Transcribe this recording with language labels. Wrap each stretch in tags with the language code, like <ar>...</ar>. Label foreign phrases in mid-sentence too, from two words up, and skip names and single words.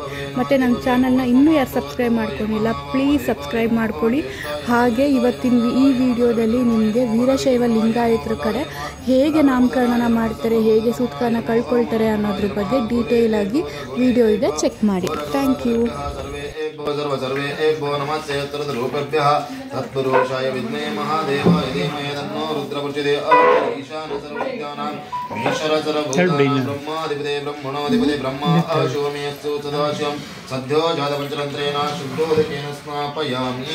<kn>ಮತ್ತು ನನ್ನ ಚಾನಲ್ನ ಇನ್ನೂ ಯಾರು ಸಬ್ಸ್ಕ್ರೈಬ್ ಮಾಡ್ಕೊಂಡಿಲ್ಲ,</kn> <en>please subscribe</en> <kn>ಮಾಡ್ಕೊಳ್ಳಿ. ಹಾಗೆ ಇವತ್ತಿನ ಈ ವಿಡಿಯೋದಲ್ಲಿ ನಿಮಗೆ ವೀರಶೈವ ಲಿಂಗಾಯತರ ಕಡೆ ಹೇಗೆ ನಾಮಕರಣ ಮಾಡ್ತಾರೆ, ಹೇಗೆ ಸೂತ್ಕನ ಕಳ್ಕೊಳ್ತಾರೆ ಅನ್ನೋದ್ರ ಬಗ್ಗೆ ಡೀಟೇಲಾಗಿ ವಿಡಿಯೋ ಇದೆ, ಚೆಕ್ ಮಾಡಿ.</kn> <en>thank you.</en> <sa>सर्वे एभ्यो नमस्ते रूपेभ्यः तत्पुरुषाय विद्महे महादेवाय धीमहि तन्नो रुद्रः प्रचोदयात्. ईशान सर्वविद्यानां ईश्वर सर्वभूतानां ब्रह्माधिपते ब्रह्मणोऽधिपते ब्रह्मा अशोमेऽस्तु सदाशिवं सद्यो जातपञ्चतन्त्रेण शुद्धोदकेन स्नापयामि.</sa>